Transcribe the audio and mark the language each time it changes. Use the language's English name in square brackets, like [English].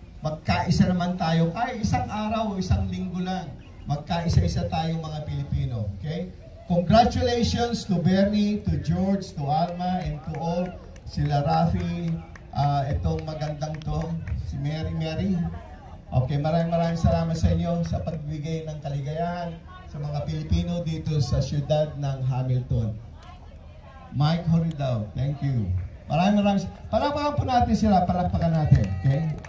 [Filipino] Magkaisa naman tayo, kahit isang araw o isang linggo lang. Magkaisa-isa tayong mga Pilipino. Okay? [English] Congratulations to Bernie, to George, to Alma, and to all. [Filipino] Sila Rafi, itong magandang to, si Mary. Okay, maraming salamat sa inyo sa pagbigay ng kaligayahan sa mga Pilipino dito sa siyudad ng Hamilton. Mike Horidao, [English] thank you. [Filipino] Maraming palakpakan po natin sila, palakpakan natin. Okay?